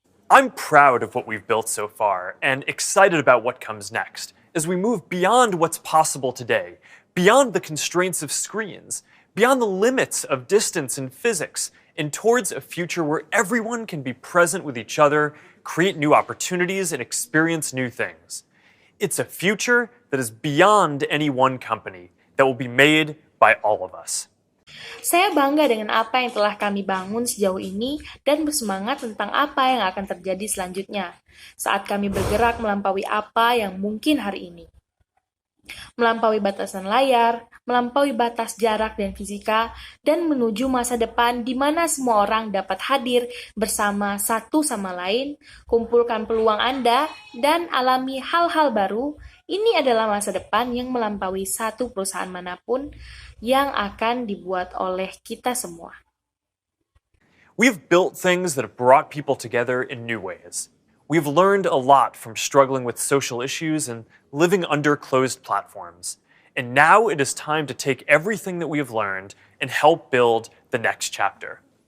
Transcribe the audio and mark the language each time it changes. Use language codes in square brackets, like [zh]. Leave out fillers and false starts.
[en] I'm proud of what we've built so far and excited about what comes next as we move beyond what's possible today, beyond the constraints of screens, beyond the limits of distance and physics, and towards a future where everyone can be present with each other, create new opportunities, and experience new things. It's a future that is beyond any one company, that will be made by all of us. [id] Saya bangga dengan apa yang telah kami bangun sejauh ini dan bersemangat tentang apa yang akan terjadi selanjutnya saat kami bergerak melampaui apa yang mungkin hari ini. Melampaui batasan layar, melampaui batas jarak dan fisika, dan menuju masa depan di mana semua orang dapat hadir bersama satu sama lain, kumpulkan peluang Anda, dan alami hal-hal baru. Ini adalah masa depan yang melampaui satu perusahaan manapun yang akan dibuat oleh kita semua. [en] We've built things that have brought people together in new ways. We've learned a lot from struggling with social issues and living under closed platforms. And now it is time to take everything that we have learned and help build the next chapter.